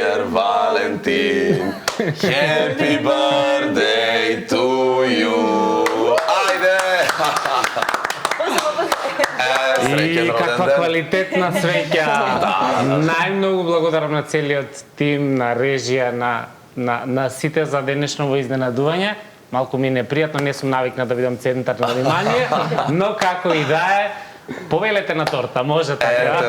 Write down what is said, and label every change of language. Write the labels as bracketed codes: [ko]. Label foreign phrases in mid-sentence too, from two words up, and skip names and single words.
[mk] Валентин, [en] happy birthday to you. [mk] Ајде! И каква квалитетна свеќа. Најмногу благодарам на целиот тим, на режија, на сите за денешново изненадување. Малку ми е непријатно, не сум навикнат да бидам центар на внимание, но како и да е, повелете на торта, може така.